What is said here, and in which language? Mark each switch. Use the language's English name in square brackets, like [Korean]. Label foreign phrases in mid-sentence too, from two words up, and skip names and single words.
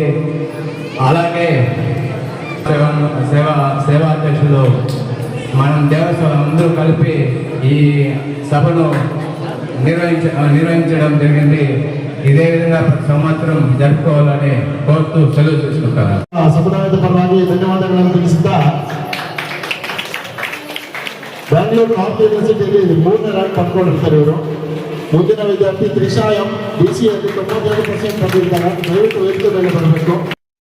[Telugu] అలాగే సేవాధ్యక్షులు మనం దేవస్థానం అందరూ కలిపి ఈ సభను నిర్వహించడం జరిగింది. ఇదే విధంగా ప్రతి సంవత్సరం జరుపుకోవాలని కోరుతూ సెలవు తీసుకుంటాను. [Kannada] ಸಮುದಾಯದ ಪರವಾಗಿ ಧನ್ಯವಾದಗಳನ್ನು ತಿಳಿಸುತ್ತಾ ಬೆಂಗಳೂರು ನಾರ್ತ್ ಯೂನಿವರ್ಸಿಟಿಯಲ್ಲಿ 3ನೇ ರ್ಯಾಂಕ್ ಪಡ್ಕೊಂಡಿರ್ತಾರೆ ಇವರು. ಮುಂದಿನ ವಿದ್ಯಾರ್ಥಿ ತ್ರಿಷಾ ಎಂ BCA 92% ಬಂದಿರ್ತಾರೆ. ದಯವಿಟ್ಟು ವೇದಿಕೆ ಮೇಲೆ ಬರಬೇಕು.